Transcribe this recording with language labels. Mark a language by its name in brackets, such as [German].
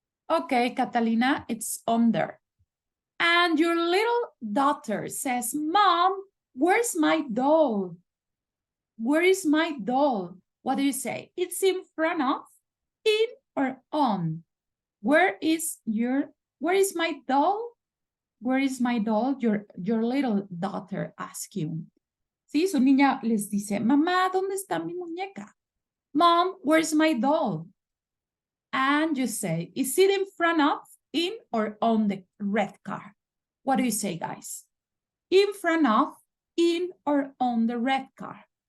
[English] Okay, Catalina, it's under. And your little daughter says, Mom, where's my doll? Where is my doll? What do you say? It's in front of, in, or on? Where is my doll? Where is my doll? Your little daughter asks you. [Spanish] Sí, su niña les dice, mamá, ¿dónde está mi muñeca? [English] Mom, where's my doll? And you say, is it in front of, in, or on the red car? What do you say, guys? In front of, in, or on the red car?